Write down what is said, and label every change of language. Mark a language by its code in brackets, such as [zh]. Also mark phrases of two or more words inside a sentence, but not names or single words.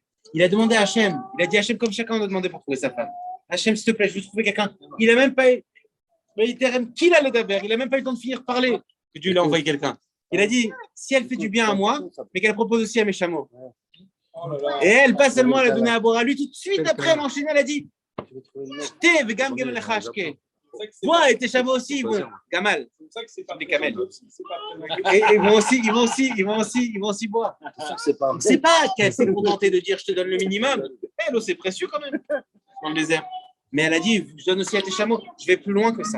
[fr] Il a demandé à Hachem, il a dit à Hachem comme chacun doit demander pour trouver sa femme. Hachem, s'il te plaît, je veux trouver quelqu'un. Il n'a même pas qu'il allait d'abord, il n'a même pas eu le temps de finir de parler que Dieu lui a envoyé quelqu'un. Il a dit, si elle fait du bien à moi, mais qu'elle propose aussi à mes chameaux. Et elle, pas seulement elle a donné à boire à lui, tout de suite après, elle enchaînait, elle a dit [he] שתה וגם גם לך אשקה. [fr] Toi et tes chameaux aussi, bon, Gamal. C'est pour ça que c'est pas Des camels. C'est pas Et ils vont aussi boire. C'est pas qu'elle s'est contentée de dire je te donne le minimum. Elle, oh, c'est précieux quand même dans le désert. Mais elle a dit je donne aussi à tes chameaux. Je vais plus loin que ça.